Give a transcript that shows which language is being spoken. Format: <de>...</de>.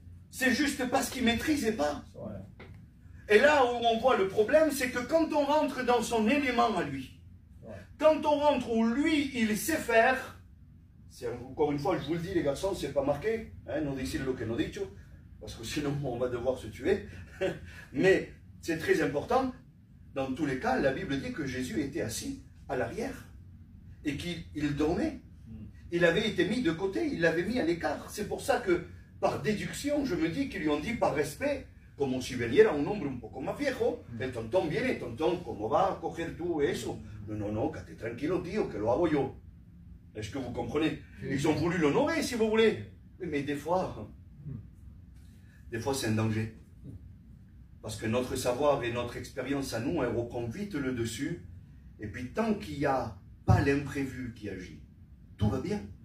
<fr>C'est juste parce qu'il ne maîtrisait pas. Et là où on voit le problème, c'est que quand on rentre dans son élément à lui, quand on rentre où lui, il sait faire, encore une fois, je vous le dis les garçons, c'est pas marqué, hein,</fr> <es>no decir lo que no dicho,</es> <fr>parce que sinon on va devoir se tuer, mais c'est très important, dans tous les cas, la Bible dit que Jésus était assis à l'arrière, et qu'il dormait. il avait été mis de côté, il l'avait mis à l'écart. C'est pour ça que, par déduction, je me dis qu'ils lui ont dit par respect,</fr> <es>como si veniera un hombre un poco más viejo, el tontón viene, tontón, ¿cómo va a coger tú eso? No, no, no, quédate tranquilo, tío, que lo hago yo.</es> <fr>Est-ce que vous comprenez? Ils ont voulu l'honorer, si vous voulez. Mais des fois c'est un danger. Parce que notre savoir et notre expérience à nous, elle reprend vite le dessus. Et puis tant qu'il n'y a pas l'imprévu qui agit, tout va bien.</fr>